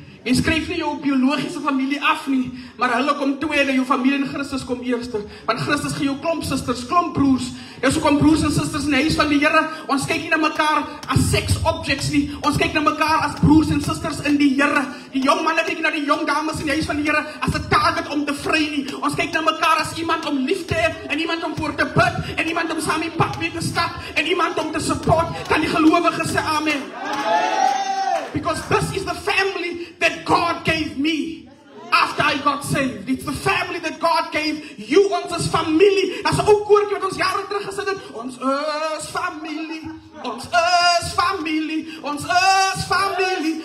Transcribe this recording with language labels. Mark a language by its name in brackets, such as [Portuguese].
[Afrikaans] Jy skryf nie jou biologiese familie af nie, maar hulle kom tweede, jou familie in Christus kom eerste. Want Christus gee jou klomp susters, klomp broers. Dis hoekom broers en susters in die huis van die Here, ons kyk nie na mekaar as [English] sex objects [Afrikaans] nie. Ons kyk na mekaar as broers en susters in die Here. Die jong manne kyk na die jong dames in die huis van die Here as 'n target om te vry nie. Ons kyk na mekaar as iemand om lief te hê, en iemand om voor te bid, en iemand om saam die pad mee te stap, en iemand om te support. Kan die gelowiges sê amen? [English] Because this is the family that God gave me after I got saved. It's the family that God gave you. [Afrikaans] Ons is familie. Dat is ook koortjie wat ons jare terug gesit het. Ons is familie. Ons is familie. Ons is familie.